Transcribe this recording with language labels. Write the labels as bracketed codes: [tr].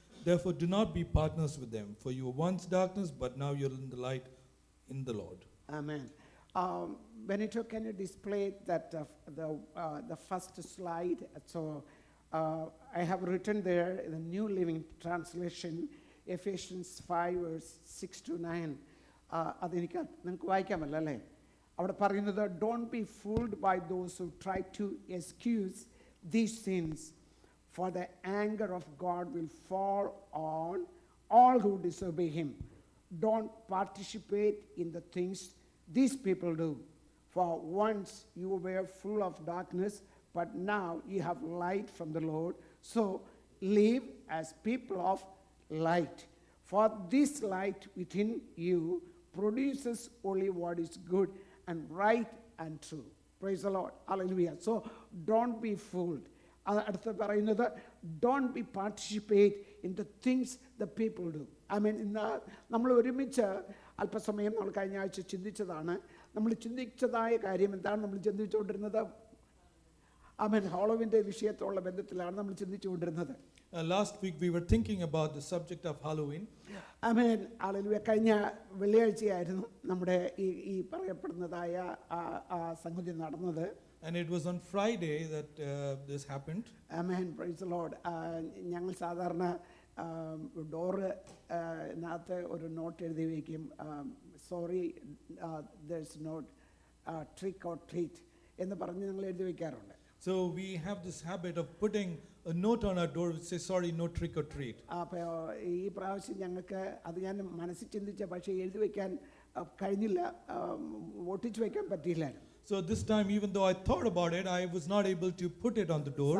[en] Therefore do not be partners with them, for you were once darkness, but now you're in the light in the Lord. Amen. Benito, can you display that the first slide? So I have written there in the New Living Translation, Ephesians 5 verse 6 to 9. [ml] അതെനിക്ക് നിങ്ങൾക്ക് വായിക്കാമല്ലോ അല്ലേ? അവിടെ പറയുന്നത്, [en] don't be fooled by those who try to excuse these sins, for the anger of God will fall on all who disobey him. Don't participate in the things these people do. For once you were full of darkness, but now you have light from the Lord. So live as people of light. For this light within you produces only what is good and right and true. Praise the Lord. Hallelujah. So don't be fooled. [ml] അടുത്ത പറയുന്നത്, [en] don't be participate in the things the people do. I mean, [ml] ഇന്ന് നമ്മൾ ഒരുമിച്ച് അല്പസമയം നമ്മൾ കഴിഞ്ഞ ആഴ്ച ചിന്തിച്ചതാണ്. നമ്മൾ ചിന്തിച്ചതായ കാര്യം എന്താണ്? നമ്മൾ ചിന്തിച്ചുകൊണ്ടിരുന്നത് ഹാളോവിൻ്റെ വിഷയത്തോടുള്ള ബന്ധത്തിലാണ് നമ്മൾ ചിന്തിച്ചുകൊണ്ടിരുന്നത്. [en] Last week we were thinking about the subject of Halloween. [ml] Amen. Hallelujah. കഴിഞ്ഞ വെള്ളിയാഴ്ചയായിരുന്നു നമ്മുടെ ഈ പറയപ്പെടുന്നതായ സംഗതി നടന്നത്. [en] And it was on Friday that this happened. Amen. Praise the Lord. [ml] ഞങ്ങൾ സാധാരണ ഡോറിനകത്ത് ഒരു നോട്ട് എഴുതി വയ്ക്കും, sorry [en] there's no trick or treat [ml] എന്ന് പറഞ്ഞ് ഞങ്ങൾ എഴുതി വയ്ക്കാറുണ്ട്. [en] So we have this habit of putting a note on our door which says, sorry, no trick or treat. [ml] അപ്പോൾ ഈ പ്രാവശ്യം ഞങ്ങൾക്ക് അത് ഞാൻ മനസ്സിൽ ചിന്തിച്ച, പക്ഷേ എഴുതി വയ്ക്കാൻ കഴിഞ്ഞില്ല, ഒട്ടിച്ച് വയ്ക്കാൻ പറ്റിയില്ലായിരുന്നു. [en] So this time, even though I thought about it, I was not able to put it on the door.